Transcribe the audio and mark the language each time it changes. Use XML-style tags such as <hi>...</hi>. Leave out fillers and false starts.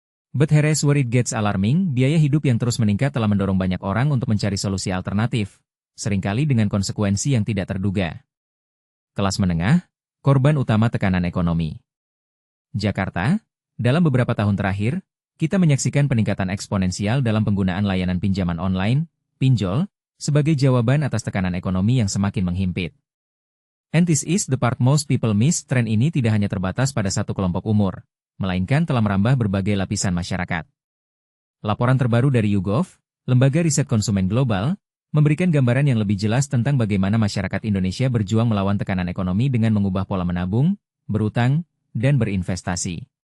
<en>But here's where it gets alarming,</en> <id>biaya hidup yang terus meningkat telah mendorong banyak orang untuk mencari solusi alternatif, seringkali dengan konsekuensi yang tidak terduga. Kelas menengah, korban utama tekanan ekonomi. Jakarta, dalam beberapa tahun terakhir, kita menyaksikan peningkatan eksponensial dalam penggunaan layanan pinjaman online, pinjol, sebagai jawaban atas tekanan ekonomi yang semakin menghimpit.</id> <en>And this is the part most people miss.</en> <id>Tren ini tidak hanya terbatas pada satu kelompok umur, melainkan telah merambah berbagai lapisan masyarakat. Laporan terbaru dari YouGov, Lembaga Riset Konsumen Global, memberikan gambaran yang lebih jelas tentang bagaimana masyarakat Indonesia berjuang melawan tekanan ekonomi dengan mengubah pola menabung, berutang, dan berinvestasi.</id>